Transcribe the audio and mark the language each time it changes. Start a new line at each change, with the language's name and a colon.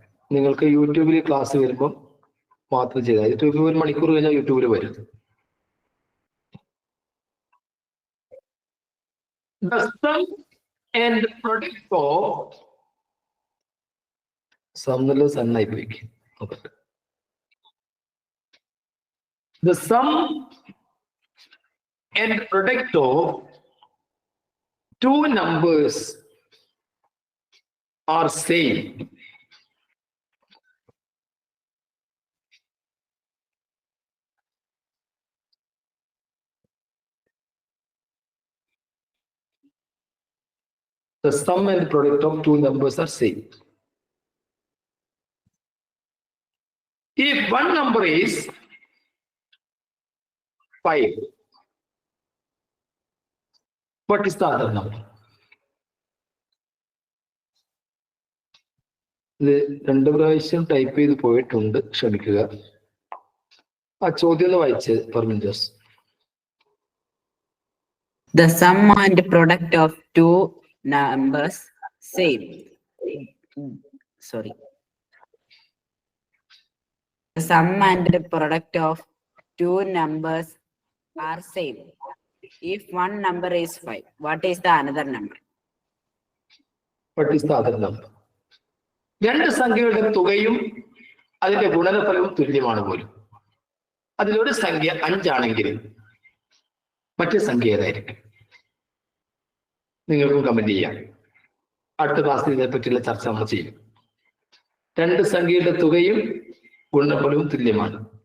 Malayalam: നിങ്ങൾക്ക് യൂട്യൂബിൽ ക്ലാസ് വരുമ്പോൾ മാത്രം ചെയ്താൽ യൂട്യൂബിൽ 1 മണിക്കൂർ കഴിഞ്ഞാൽ യൂട്യൂബിൽ വരും.
English: The sum and product of
Malayalam: സമന്വയ സണ്ണായി പോയി.
English: The sum and product of two numbers are same. The sum and product of two numbers are same. If one number is 5, what is the other number?
Malayalam: ഇത് 2 പ്രാവശ്യം type ചെയ്ത് പോയിട്ടുണ്ട്, ക്ഷമിക്കുക. ആ ചോദ്യം ഒന്ന് വായിച്ച് പെർമിൻജോസ്.
English: The sum and product of two numbers same. Sorry. The sum and the product of two numbers are same. If one number is 5, what is the another number? What is the other number?
Malayalam: രണ്ട് സംഖ്യകളുടെ തുകയും അതിന്റെ ഗുണനഫലവും തുല്യമാണ് പോലും. അതിലൊരു സംഖ്യ 5 ആണെങ്കിൽ മറ്റേ സംഖ്യ ഏതായിരിക്കും? നിങ്ങൾക്കും കമന്റ് ചെയ്യാം. അടുത്ത ക്ലാസ്സിൽ ഇതിനെപ്പറ്റിയുള്ള ചർച്ച നമ്മൾ ചെയ്യും. രണ്ട് സംഖ്യയുടെ തുകയും ഗുണനഫലവും തുല്യമാണ്.